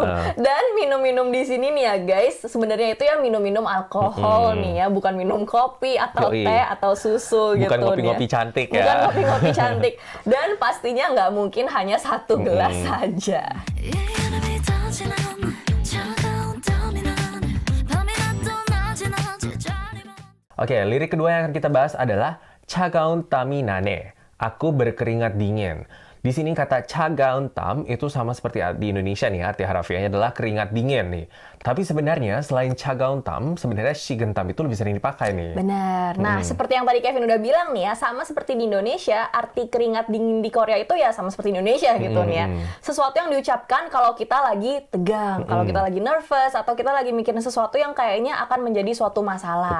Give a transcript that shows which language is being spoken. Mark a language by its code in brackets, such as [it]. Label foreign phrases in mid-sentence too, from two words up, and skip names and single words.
[id] Dan minum-minum di sini nih ya guys, sebenarnya itu ya minum-minum alkohol nih ya, bukan minum kopi atau teh atau susu gitu. Bukan ngopi-ngopi cantik ya. Bukan ngopi-ngopi cantik. Dan pastinya nggak mungkin hanya satu gelas saja. Oke, lirik kedua yang akan kita bahas adalah [ko] 차가운 땀이 나네. [id] Aku berkeringat dingin. Di sini kata [ko] 차가운 땀 [id] itu sama seperti di Indonesia nih, arti harafiahnya adalah keringat dingin nih. Tapi sebenarnya selain [ko] 차가운 땀, [id] sebenarnya 식은땀 itu lebih sering dipakai nih. Benar. Nah, seperti yang tadi Kevin udah bilang nih ya, sama seperti di Indonesia, arti keringat dingin di Korea itu ya sama seperti Indonesia gitu nih ya. Sesuatu yang diucapkan kalau kita lagi tegang, kalau kita lagi nervous, atau kita lagi mikirin sesuatu yang kayaknya akan menjadi suatu masalah.